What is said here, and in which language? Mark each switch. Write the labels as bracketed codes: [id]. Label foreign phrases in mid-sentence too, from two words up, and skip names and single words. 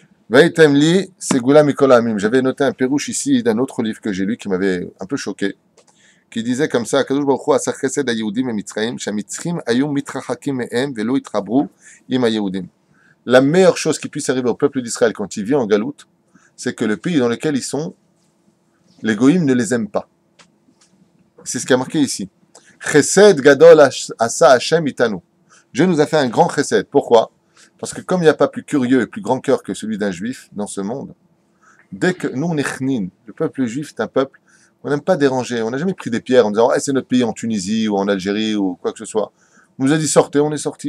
[he] והייתם לי סגולה מכל העמים. [fr] J'avais noté un pérouche ici d'un autre livre que j'ai lu qui m'avait un peu choqué, qui disait comme ça, [he] קדוש ברוך הוא עשה חסד היהודים במצרים, שהמצרים היו מתרחקים מהם ולא התערבו עם היהודים. [fr] La meilleure chose qui puisse arriver au peuple d'Israël quand il vit en galoute, c'est que le pays dans lequel ils sont, les goïms ne les aiment pas. C'est ce qui a marqué ici. [he] חסד גדול עשה השם איתנו. [fr] Dieu nous a fait un grand chesed. Pourquoi? Parce que comme il n'y a pas plus curieux et plus grand cœur que celui d'un juif dans ce monde, dès que nous on est chnin, le peuple juif est un peuple, on n'aime pas déranger. On n'a jamais pris des pierres en disant hey, c'est notre pays en Tunisie ou en Algérie ou quoi que ce soit. On nous a dit sortez, on est sorti.